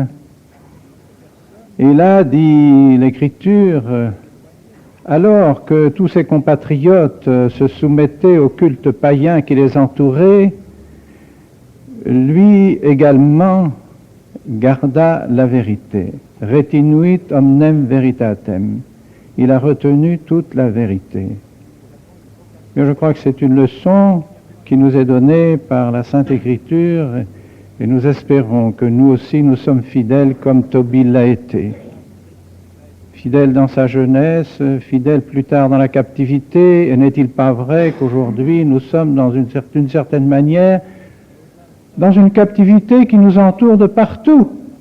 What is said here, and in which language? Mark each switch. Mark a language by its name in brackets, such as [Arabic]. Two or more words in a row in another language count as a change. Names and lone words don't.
[French] Et là, dit l'Écriture, alors que tous ses compatriotes se soumettaient au culte païen qui les entourait, lui également garda la vérité. [Latin] Retinuit omnem veritatem. [French] Il a retenu toute la vérité. Et je crois que c'est une leçon qui nous est donnée par la Sainte Écriture et nous espérons que nous aussi nous sommes fidèles comme Tobie l'a été. Fidèle dans sa jeunesse, fidèle plus tard dans la captivité, et n'est-il pas vrai qu'aujourd'hui nous sommes d'une certaine manière dans une captivité qui nous entoure de partout?